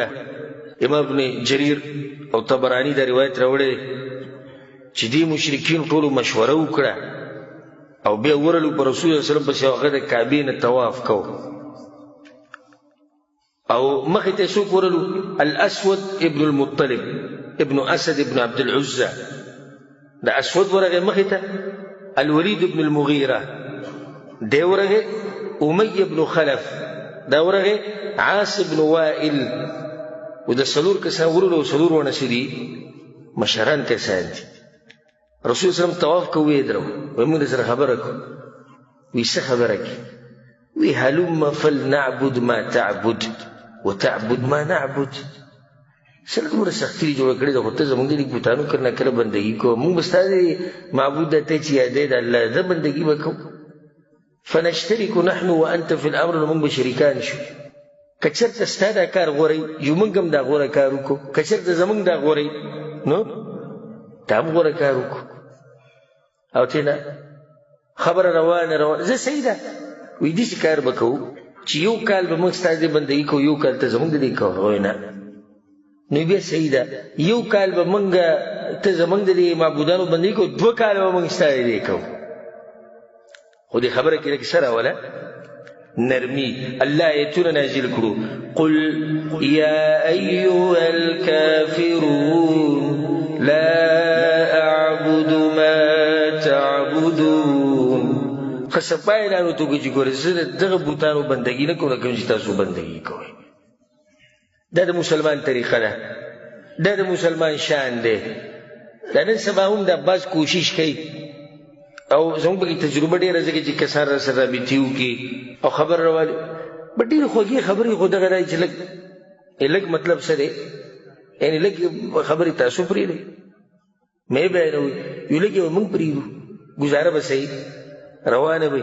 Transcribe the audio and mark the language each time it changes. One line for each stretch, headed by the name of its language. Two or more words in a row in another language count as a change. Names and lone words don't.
Pashto: امام ابن جریر او طبراني دا روایت راوړی چې دې مشرکین ټولو مشوره وکړه، او بیا ورلو په رسول الله
Arabic: صلی الله علیه وسلم
Pashto: پسې هغه د کعبې نه طواف کو، او مخې ته څوک ورلو؟ الاسود ابن المطلب ابن اسد ابن عبد العزى. د اسود ورغې مخې ته الولید ابن المغیره، دی ورغې امیه ابن خلف، دا ورغې عاص ابن وائل. و د څلور کسان ورلو، څلور ونه څه دي؟ مشران کسان دي. رسول
Arabic: صلی الله علیه وسلم
Pashto: طواف کو، ویې درو، وایي موږ سره خبره کو. وایي څه خبره کې؟ وایي
Arabic: هلم فلنعبد ما تعبد وتعبد ما نعبد.
Pashto: سره دومره سختي جوړه کړې ده، خو ته زموږ د بوتانو کله کله بندګي کوه، موږ به ستا د معبود ته چې یادې د الله ده بندګي به کوو.
Arabic: فنشترک نحن وانت فی الامر،
Pashto: نو موږ به شریکان شو. که چېرته ستا دا کار غوری، یو موږ هم دا غوره کار وکړو. که چېرته زموږ دا غوری، نو تا هم غوره کار وکړو. او ته نه خبره روانه زه صحیح ده. وایي داسې کار به کوو چې یو کال به موږ ستا د بندګي کوو، یو کال ته زموږ د دې کوو. وایي نه، نو بیا صحیح ده، یو کال به موږ ته زموږ د دې معبودانو بندګي کوو، 2 کاله به موږ ستا د دې کوو. خو دې خبره کې لږ څه راوله؟ نرمي. الله آیتونه نازل کړو.
Arabic: قل یا ایها الکافرون لا اعبد ما تعبدون.
Pashto: خصپای اعلان وکړو چې ګوره زه دغه بوتانو بندګي نه کوم کوم چې تاسو بندګي کوئ. دا د مسلمان طریقه ده، دا د مسلمان شان دی. دا نن سبا هم د بعض کوشش کوي او زموږ پکې تجربه ډېره ځکه چې کسان راسره رابطې وکړي او خبر راوالي بټ ډېرې خوږې خبرې خو دغه دی چې لږ مطلب څه دی، یعنې لږ خبرې تاسو پرېږدئ مې بیانوئ، یو لږ یې موږ پرېږدو، ګزاره به صحیح روانه وي.